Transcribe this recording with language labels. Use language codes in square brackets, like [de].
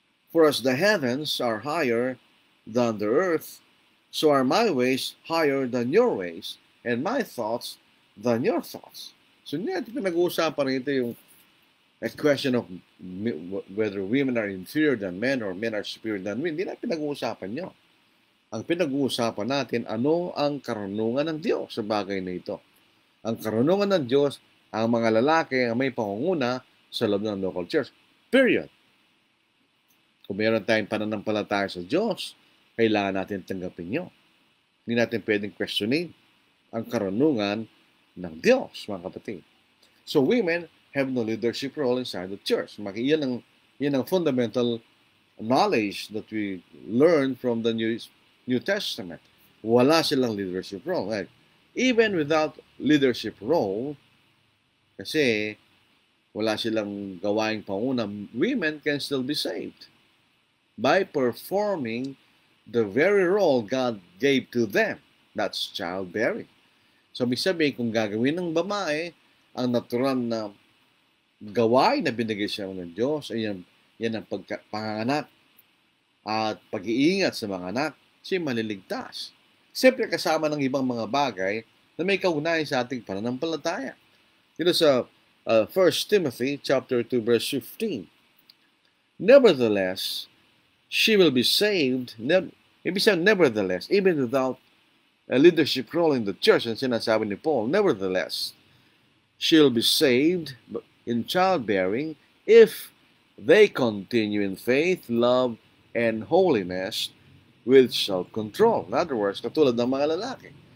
[en] For as the heavens are higher than the earth, so are my ways higher than your ways, and my thoughts than your thoughts." [tl] So hindi natin pinag-uusapan rito yung [en] a question of whether women are inferior than men or men are superior than women. [tl] Hindi natin pinag-uusapan nyo. Ang pinag-uusapan natin, ano ang karunungan ng Diyos sa bagay na ito. Ang karunungan ng Diyos, ang mga lalaki ang may pangunguna sa loob ng local church. Period. Kung meron tayong pananampalataya sa Diyos, kailangan natin tanggapin nyo. Hindi natin pwedeng questionin ang karunungan ng Diyos, mga kapatid. [en] So women have no leadership role inside the church. [tl] Yan ang [en] fundamental knowledge that we learn from the New Testament. [tl] Wala silang leadership role. [en] Right? Even without leadership role, [tl] kasi wala silang gawaing panguna, [en] women can still be saved by performing the very role God gave to them. That's childbearing. [tl] So, ibig sabihin, kung gagawin ng babae ang natural na gawain na binigay siya ng Diyos, ay yan ang panganak at pag-iingat sa mga anak, siya maliligtas. Siyempre kasama ng ibang mga bagay na may kaugnayan sa ating pananampalataya. Dito sa 1 Timothy chapter 2 verse 15. [en] "Nevertheless, she will be saved." Nevertheless, even without a leadership role in the church, [tl] ang sinasabi ni Paul, [en] nevertheless, she'll be saved in childbearing if they continue in faith, love, and holiness with self-control. In other words, [tl] katulad ng mga lalaki.